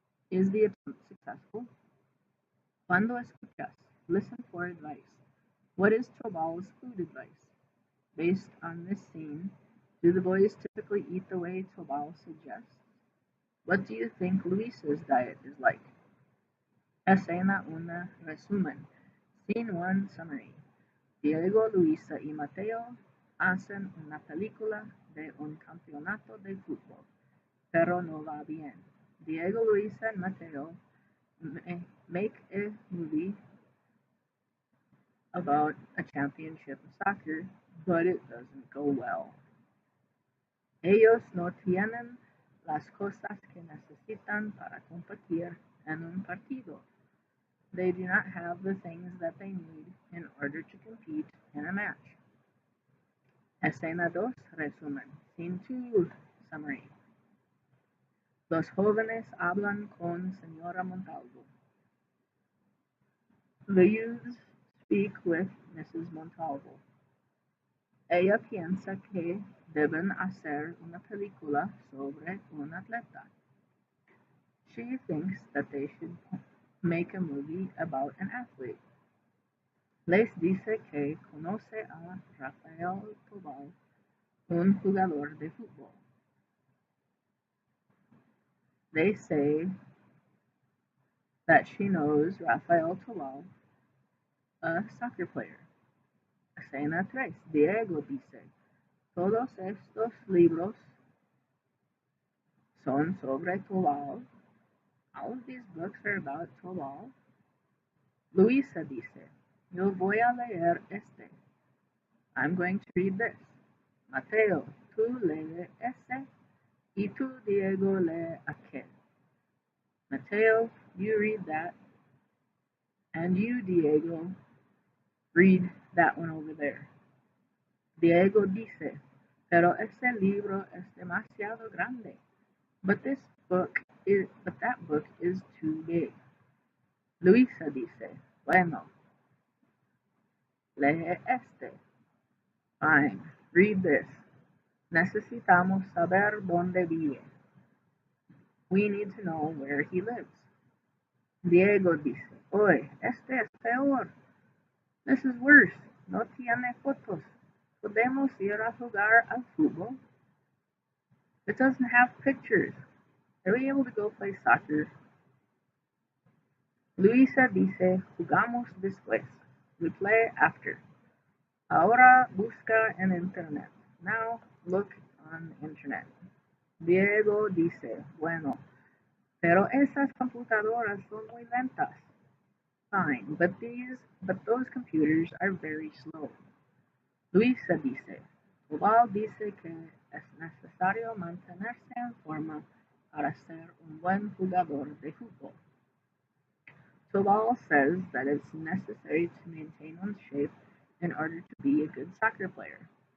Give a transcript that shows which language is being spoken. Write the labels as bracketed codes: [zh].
[en] Is the attempt successful? [es] Cuando escuchas, [en] listen for advice. What is Tobal's food advice? Based on this scene, do the boys typically eat the way Tobal suggests? What do you think Luisa's diet is like? [es] Escena 1. Resumen. [en] Scene 1. Summary. [es] Diego, Luisa y Mateo hacen una película de un campeonato de fútbol, pero no va bien. [en] Diego, Luisa, and Mateo make a movie about a championship of soccer, but it doesn't go well. [es] Ellos no tienen las cosas que necesitan para competir en un partido. [en] They do not have the things that they need in order to compete in a match. [es] Escena 2. Resumen. [en] Scene 2. Summary. [es] Los jóvenes hablan con Señora Montalvo. [en] The youths speak with Mrs. Montalvo. [es] Ella piensa que deben hacer una película sobre un atleta. [en] She thinks that they should make a movie about an athlete. [es] Les dice que conoce a Rafael Tobal, un jugador de fútbol. [en] They say that she knows Rafael Tobal, a soccer player. [es] Escena 3. Diego dice, todos estos libros son sobre Tobal. [en] All of these books are about Tobal. [es] Luisa dice, yo voy a leer este. [en] I'm going to read this. [es] Mateo, tú lee este, y tú, Diego, lee aquel. [en] Mateo, you read that, and you, Diego, read that one over there. [es] Diego dice, pero ese libro es demasiado grande. [en] But that book is too big. [es] Luisa dice, bueno, lee este. [en] Fine, read this. [es] Necesitamos saber dónde vive. [en] We need to know where he lives. [es] Diego dice, oye, este es peor. [en] This is worse. [es] No tiene fotos. ¿Podemos ir a jugar al fútbol? [en] It doesn't have pictures. Are we able to go play soccer? [es] Luisa dice, jugamos después. [en] We play after. [es] Ahora busca en internet. [en] Now look on internet. [es] Diego dice, bueno, pero esas computadoras son muy lentas. [en] Fine, but those computers are very slow. [es] Luisa dice, Tobal dice que es necesario mantenerse en forma para ser un buen jugador de fútbol. [en] Tobal says that it's necessary to maintain one's shape in order to be a good soccer player.